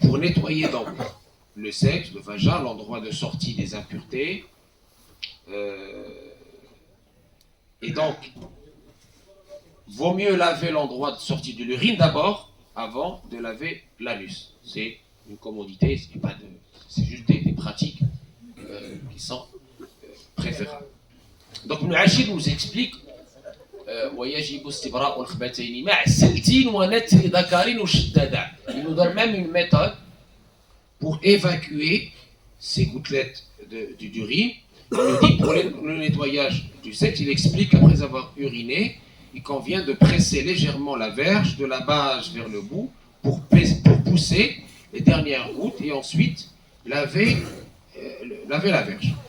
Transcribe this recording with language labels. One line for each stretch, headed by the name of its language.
French: Pour nettoyer donc le sexe, le vagin, l'endroit de sortie des impuretés, et donc vaut mieux laver l'endroit de sortie de l'urine d'abord, avant de laver l'anus. C'est une commodité, c'est juste des pratiques qui sont préférables. Donc Ibn Ashir nous explique
Arabic: ويجب استبراء الخبثين مع السلتين ونتر ذكر وشدادا.
French: Il nous donne même une méthode pour évacuer ces gouttelettes d'urine. Il nous dit pour le nettoyage du sexe, il explique qu'après avoir uriné, il convient de presser légèrement la verge de la base vers le bout pour pousser les dernières gouttes et ensuite laver la verge.